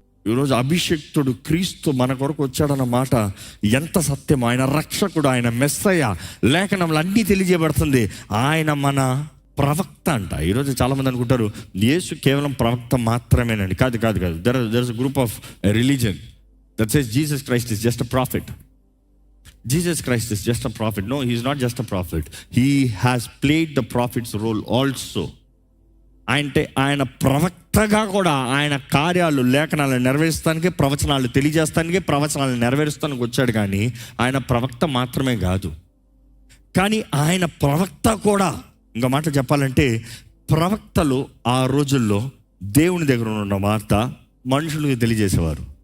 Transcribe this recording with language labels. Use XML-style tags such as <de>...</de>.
<te>ఈరోజు అభిషేక్తుడు క్రీస్తు మన కొరకు వచ్చాడన్న మాట ఎంత సత్యం. ఆయన రక్షకుడు, ఆయన మెస్సయ్య, లేఖనంలో అన్నీ తెలియజేయబడుతుంది. ఆయన మన ప్రవక్త అంట. ఈరోజు చాలామంది అనుకుంటారు యేసు కేవలం ప్రవక్త మాత్రమేనండి. కాదు కాదు కాదు.</te> <en>There is a group of religion that says Jesus Christ is just a prophet. Jesus Christ is just a prophet. No, he is not just a prophet. He has played the prophet's role also.</en> <te>అంటే ఆయన ప్రవక్తగా కూడా ఆయన కార్యాలు, లేఖనాలను నెరవేర్చడానికి, ప్రవచనాలు తెలియజేస్తానికి, ప్రవచనాలు నెరవేరుస్తానికి వచ్చాడు. కానీ ఆయన ప్రవక్త మాత్రమే కాదు, కానీ ఆయన ప్రవక్త కూడా. ఇంకో మాట చెప్పాలంటే, ప్రవక్తలు ఆ రోజుల్లో దేవుని దగ్గర ఉన్న వార్త మనుషులకు తెలియజేసేవారు.</te>